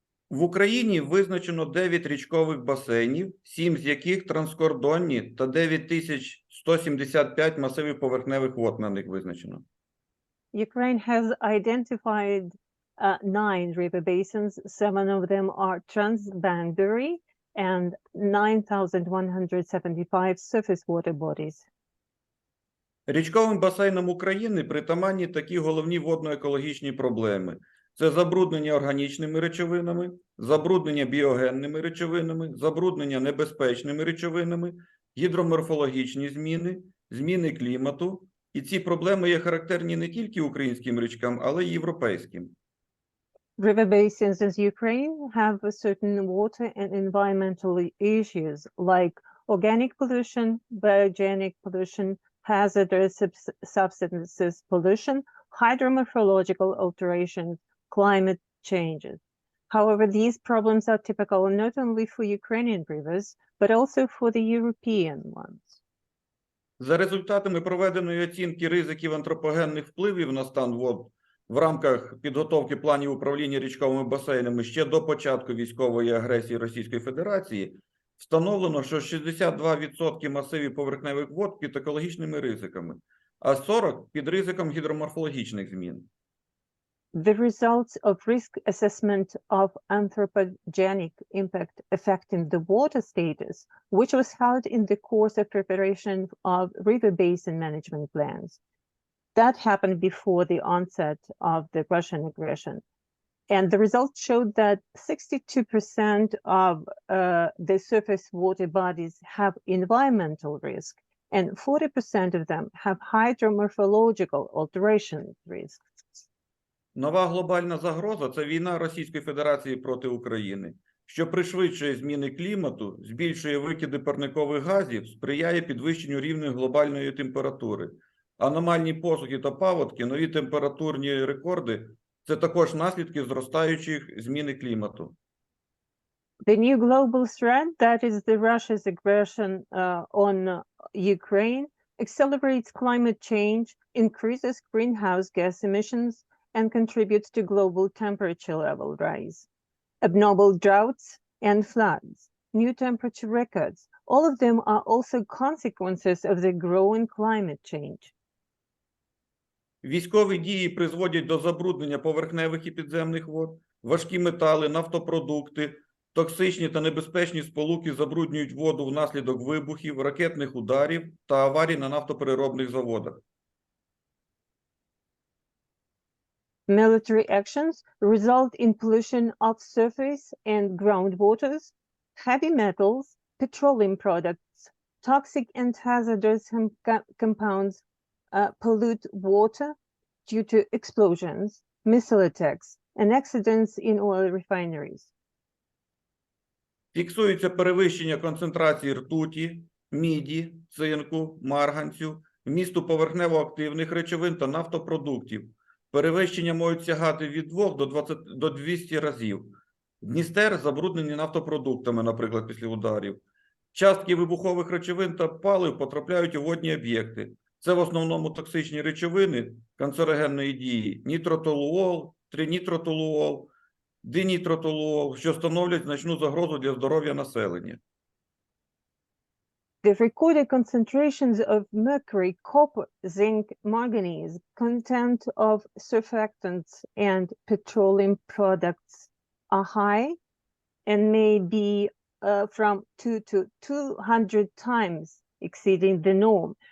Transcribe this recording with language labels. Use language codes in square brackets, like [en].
[uk] В Україні визначено 9 річкових басейнів, 7 з яких транскордонні та 9175 масивів поверхневих вод на них визначено. [en] Ukraine has identified 9 river basins. 7 of them are transboundary and 9,175 surface water bodies. [uk] Річковим басейнам України притаманні такі головні водно-екологічні проблеми. Це забруднення органічними речовинами, забруднення біогенними речовинами, забруднення небезпечними речовинами, гідроморфологічні зміни, зміни клімату. І ці проблеми є характерні не тільки українським річкам, але й європейським. [en] River basins in Ukraine have certain water and environmental issues like organic pollution, biogenic pollution, hazardous substances pollution, hydromorphological alterations, climate changes. However, these problems are typical not only for Ukrainian rivers, but also for the European ones. [uk] За результатами проведеної оцінки ризиків антропогенних впливів на стан вод в рамках підготовки планів управління річковими басейнами ще до початку військової агресії Російської Федерації, встановлено, що 62% масивів поверхневих вод під екологічними ризиками, а 40% під ризиком гідроморфологічних змін. [en] The results of risk assessment of anthropogenic impact affecting the water status, which was held in the course of preparation of river basin management plans. That happened before the onset of the Russian aggression. And the results showed that 62% of the surface water bodies have environmental risk, and 40% of them have hydromorphological alteration risk. [uk] Нова глобальна загроза – це війна Російської Федерації проти України, що пришвидшує зміни клімату, збільшує викиди парникових газів, сприяє підвищенню рівня глобальної температури. Аномальні посухи та паводки, нові температурні рекорди – це також наслідки зростаючих зміни клімату. [en] The new global threat, that is the Russia's aggression on Ukraine, accelerates climate change, increases greenhouse gas emissions, and contributes to global temperature level rise. Abnormal droughts and floods, new temperature records, all of them are also consequences of the growing climate change. [uk] Військові дії призводять до забруднення поверхневих і підземних вод, важкі метали, нафтопродукти, токсичні та небезпечні сполуки забруднюють воду внаслідок вибухів, ракетних ударів та аварій на нафтопереробних заводах. [en] Military actions result in pollution of surface and groundwaters, heavy metals, petroleum products, toxic and hazardous compounds pollute water due to explosions, missile attacks, and accidents in oil refineries. [uk] Фіксується перевищення концентрації ртуті, міді, цинку, марганцю, вмісту поверхнево-активних речовин та нафтопродуктів. Перевищення можуть сягати від 2 до 200 разів. Дністер забруднені нафтопродуктами, наприклад, після ударів. Частки вибухових речовин та палив потрапляють у водні об'єкти. Це в основному токсичні речовини канцерогенної дії, нітротолуол, тринітротолуол, динітротолуол, що становлять значну загрозу для здоров'я населення. [en] The recorded concentrations of mercury, copper, zinc, manganese, content of surfactants and petroleum products are high and may be from 2 to 200 times exceeding the norm.